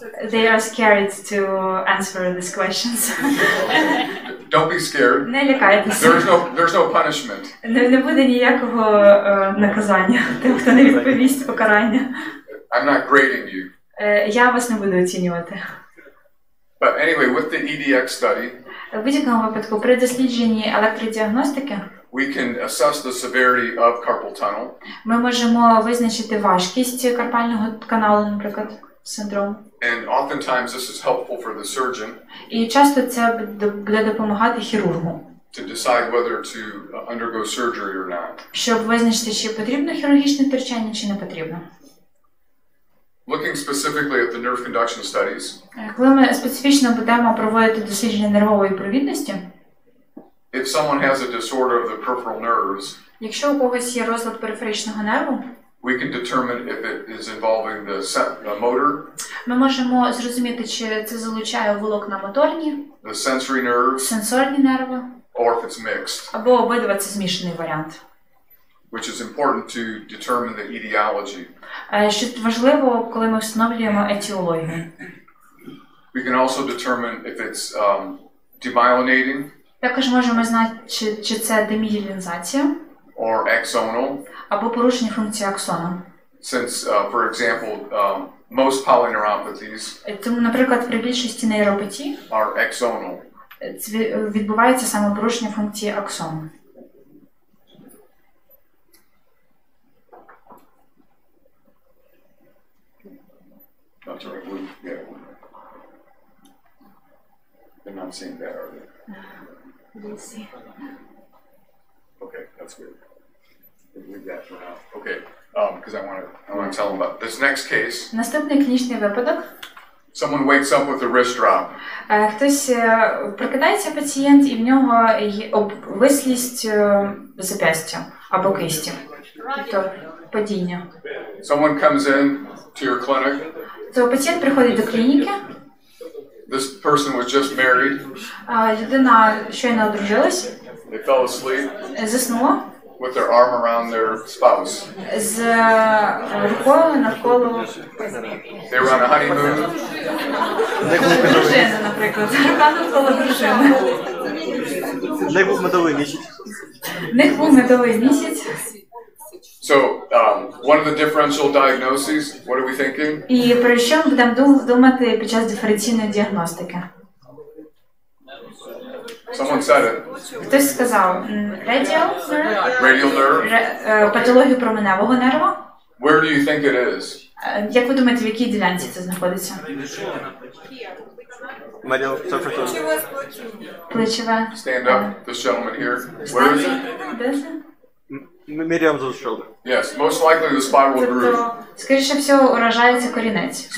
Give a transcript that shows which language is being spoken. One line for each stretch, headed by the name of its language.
English: They are scared to answer these questions. Don't be scared.
Ukrainian: Не лякайтеся.
English: There's no punishment.
Ukrainian: Не буде ніякого наказання, тим, хто не відповість покарання.
English: I'm not grading you.
Ukrainian: Я вас не буду оцінювати.
English: But anyway, with the EDX study,
Ukrainian: В будь-якому випадку при дослідженні електродіагностики
English: we can assess the severity of carpal tunnel.
Ukrainian: Ми можемо визначити важкість карпального каналу, наприклад, синдром.
English: And oftentimes this is helpful for the surgeon.
Ukrainian: І часто це буде допомагати хірургу.
English: To decide whether to undergo surgery or not.
Ukrainian: Щоб визначити, чи потрібно хірургічне втручання, чи не потрібно.
English: Looking specifically at the nerve conduction studies.
Ukrainian: Коли ми специфічно будемо проводити дослідження нервової провідності,
English: if someone has a disorder of the peripheral nerves,
Ukrainian: якщо у когось є розлад периферичного нерву,
English: we can determine if it is involving the motor,
Ukrainian: ми можемо зрозуміти, чи це залучає волокна моторні,
English: the sensory nerves,
Ukrainian: сенсорні нерви,
English: or if it's mixed,
Ukrainian: або обидва це змішаний варіант.
English: Which is important to determine the etiology.
Ukrainian: Що важливо, коли ми встановлюємо етіологію.
English: We can also determine if it's demyelinating.
Ukrainian: Також можемо знати, чи це демієлінізація
English: Or axonal.
Ukrainian: Або порушення функції аксону.
English: Since, for example, most polyneuropathies
Ukrainian: Тому, наприклад, при більшості нейропатій
English: are axonal.
Ukrainian: Відбувається саме порушення функції аксону.
English: That's right. Yeah. They're not seeing that, are they? We'll see. Okay, that's good. We'll leave that for now. Okay, because I want to tell them about this next case.
Ukrainian: Наступний клінічний випадок.
English: Someone wakes up with a wrist drop.
Ukrainian: Хтось прокидається пацієнт і в нього обвислість зап'ястя або кисті. Тобто падіння.
English: Someone comes in to your clinic.
Ukrainian: То пацієнт приходить до клініки.
English: This person was just married.
Ukrainian: Людина щойно одружилась.
English: They fell asleep.
Ukrainian: Заснула.
English: With their arm around their spouse.
Ukrainian: З рукою навколо.
English: They were on a honeymoon.
Ukrainian: Дружини, наприклад. Рука навколо дружини. В них був медовий місяць. В них був медовий місяць.
English: So, one of the differential diagnoses, what are we thinking?
Ukrainian: І про що ми будемо думати під час диференційної діагностики?
English: Someone said it.
Ukrainian: Хтось сказав,
English: Radial nerve?
Ukrainian: патологію променевого нерва.
English: Where do you think it is?
Ukrainian: Як ви думаєте, в якій ділянці це знаходиться?
English: Medial surface.
Ukrainian: Плечове.
English: Stand up, this gentleman here. Where is it?
Ukrainian: Де це?
English: Medium of the shoulder. Yes, most likely the spiral groove.
Ukrainian: Тобто, скоріше всього, уражається корінець.